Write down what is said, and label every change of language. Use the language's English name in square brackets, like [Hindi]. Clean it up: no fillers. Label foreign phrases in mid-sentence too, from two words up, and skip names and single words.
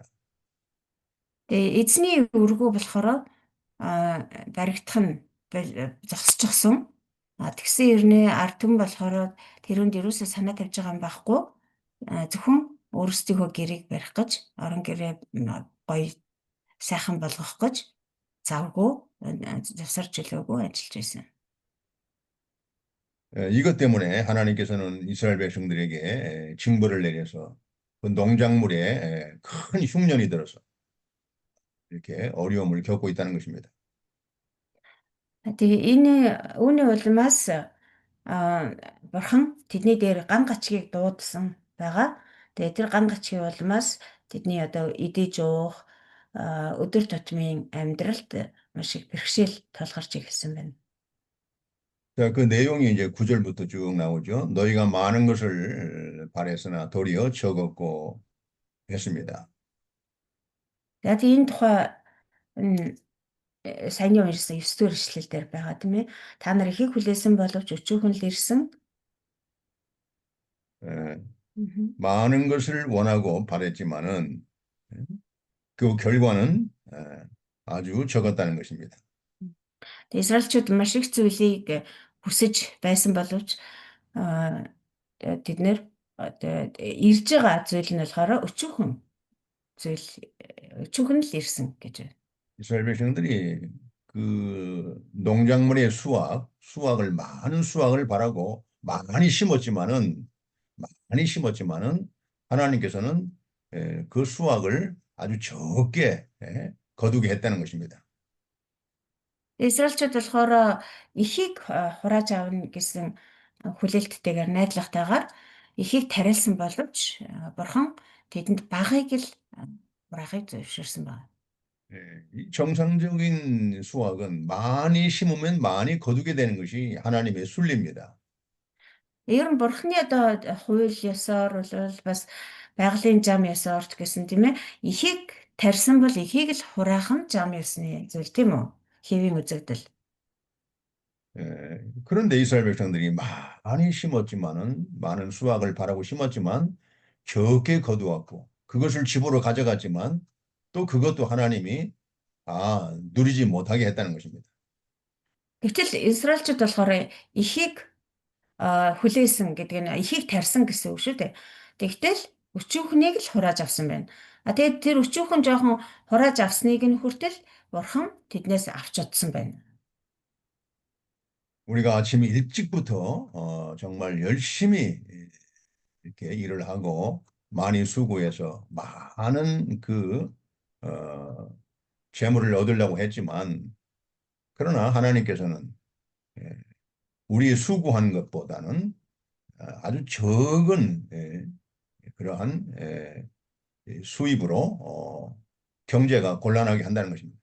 [Mongolian] Тэгээ эзний өргөө болохоор баригдах нь зогсчихсон. Тэгсэн хэрнээ ард түмэн болохоор тэрүүнд юусоо санаа тавьж байгаа юм байхгүй. Зөвхөн өөрсдийнхөө гэрийг барих гэж, орон гэрээ гоё сайхан болгох гэж завгүй завсарч илүүгүй ажиллаж байсан. [Korean] 이것 때문에 하나님께서는 이스라엘 백성들에게 징벌을 내려서 그 농작물에 큰 흉년이 들어서 이렇게 어려움을 겪고 있다는 것입니다. [Mongolian] Тэгээ үүний улмаас бурхан тэдний дээр ган гачгийг дуудсан байгаа. Тэгээ тэр ган гачгийн улмаас тэдний одоо идэж уух өдөр тутмын амьдралд маш их бэрхшээл тулгарч эхэлсэн байна. [Korean] 자, 그 내용이 이제 9절부터 쭉 나오죠. 너희가 많은 것을 바랬으나 도리어 적었고 했습니다. [Mongolian] Тэгээд энэ тухай саяны уншсан 9-р эшлэл дээр байгаа тийм ээ. Та нар ихийг хүлээсэн боловч өчүүхэн л ирсэн. [Korean] 많은 것을 원하고 바랬지만은 그 결과는 아주 적었다는 것입니다. [Mongolian] Израильчууд маш их зүйлийг хүсэж байсан боловч тэд нэр ирж байгаа зүйл нь болохоор өчүүхэн л ирсэн гэж байна. [Korean] 이스라엘 백성들이 그 농작물의 수확을 많은 수확을 바라고 많이 심었지만은 하나님께서는 그 수확을 아주 적게 거두게 했다는 것입니다. [Mongolian] Израильчууд болохоор ихийг хурааж авна гэсэн хүлээлттэйгээр найдвартайгаар ихийг тариалсан боловч бурхан тэдэнд багыг л хураахыг зөвшөөрсөн байна. [Korean] 이 정상적인 수확은 많이 심으면 많이 거두게 되는 것이 하나님의 순리입니다. [Mongolian] Ер нь бурхны одоо хууль ёсоор бол бас байгалийн зам ёсоор ч гэсэн тийм ээ ихийг тарьсан бол ихийг л хураах нь зам ёсны зүйл тийм үү? Хэвийн үзэгдэл. [Korean] 그런데 이스라엘 백성들이 많이 심었지만은 많은 수확을 바라고 심었지만 적게 거두었고 그것을 집으로 가져갔지만 또 그것도 하나님이 누리지 못하게 했다는 것입니다. [Mongolian] Гэвч Израильчууд болохоор ихийг хүлээсэн гэдэг нь ихийг тарьсан гэсэн үг шүү дээ. Тэгтэл өчүүхнийг л хурааж авсан байна. Тэгээд тэр өчүүхэн жоохон хурааж авсныг нь хүртэл бурхан тэднээс авч удсан байна. [Korean] 우리가 아침 일찍부터 정말 열심히 이렇게 일을 하고 많이 수고해서 많은 그 어, 재물을 얻으려고 했지만 그러나 하나님께서는 예, 우리 수고한 것보다는 아주 적은 그러한 수입으로 경제가 곤란하게 한다는 것입니다.